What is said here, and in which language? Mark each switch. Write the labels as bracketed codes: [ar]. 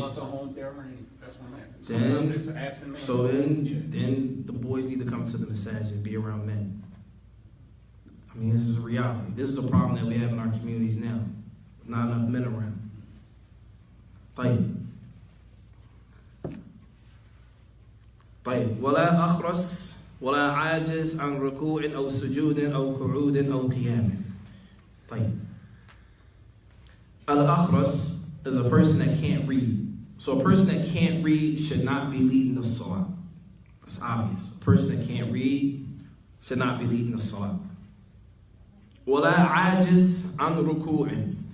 [en] What about the home therapy? That's what I'm asking. Then the boys need to come to the masajid and be around men. I mean, this is a reality. This is a problem that we have in our communities now. There's not enough men around. [ar] طيب ولا أخرس ولا عاجز عن ركوع أو سجود أو قعود أو قيام. طيب. [en] Al-Akhras is a person that can't read. So a person that can't read should not be leading the salah. That's obvious. A person that can't read should not be leading the salah. [ar] ولا عاجز عن ركوع.